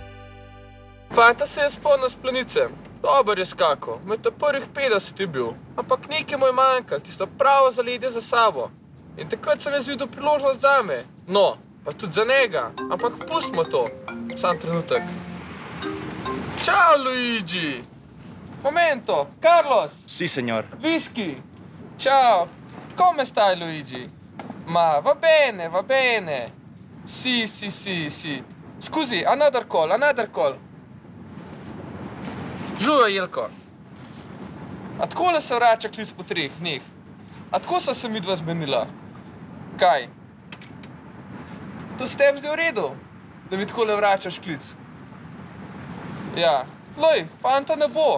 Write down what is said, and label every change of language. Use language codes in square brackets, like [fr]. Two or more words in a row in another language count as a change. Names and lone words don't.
[sl] Fanta se je spomnil s planice. Dober je skakal, med prvih 50 je bil. Ampak nekaj mu je manjkalo, tisto pravo zaledje za sabo. In takrat sem jaz videl priložnost zame. No, pa tudi za njega. Ampak pustimo to. Sam trenutek. Čau, [it] Luigi! Momento! Carlos! [es] Si, senjor. [it] Whisky! Ciao! Come stai, Luigi? Ma, va bene, va bene. Si. Scusi, [en] another call. [sl] Žujo, Jelko. A takole se vrača klic po 3 dneh? A tako sva se midva zmenila? Kaj? To s tem zdaj v redu, da mi takole vračaš klic? Ja, lej, fanta ne bo.